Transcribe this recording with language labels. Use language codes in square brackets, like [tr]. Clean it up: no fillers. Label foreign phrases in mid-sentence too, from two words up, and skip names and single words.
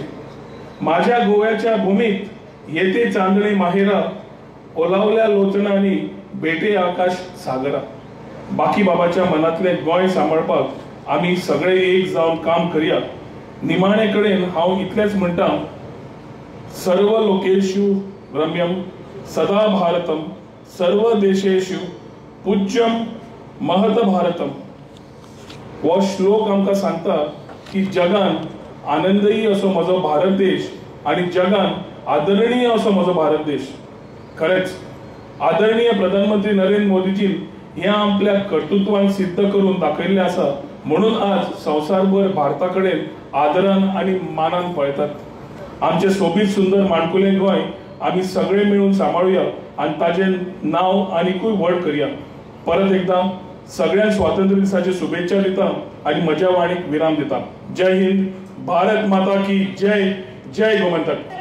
[mr] माझ्या गोव्याच्या भूमीत येते चांदणे माहेरा, ओलावल्या लोचनांनी भेटे आकाश सागरा। [kok] बाकी बाबाच्या मनातले गोंय सांबाळपाक आम्ही सगळे एक जावन काम करूया। निमाणे कडेन हांव इतलेंच म्हणटा, [sa] सर्व लोकेषु रम्यम सदा भारतम, सर्व देशेषु पूज्यम महत भारतम। [kok] हो श्लोक आमकां सांगता की जगान आनंदयी असो म्हजो भारत देश आणि जगान आदरणीय असो म्हजो भारत देश। खरेंच आदरणीय प्रधानमंत्री नरेंद्र मोदीजी हे आपल्या कर्तृत्वान सिद्ध करून दाखयल्ले आसा, म्हणून आज संवसारभर भारताकडेन आदरान आणि मानान पळयतात। आमचे सोबीत सुंदर माणकुले गोंय आम्ही सगळे मिळून सांभाळूया आणि ताचे नाव आनीकूय व्हड करूया। परत एकदा सगळ्यांक स्वातंत्र्य दिसाची शुभेच्छा दिता आणि म्हज्या वाणीक विराम दिता। [hi] जय हिंद, भारत माता की जय, जय गोमंतक।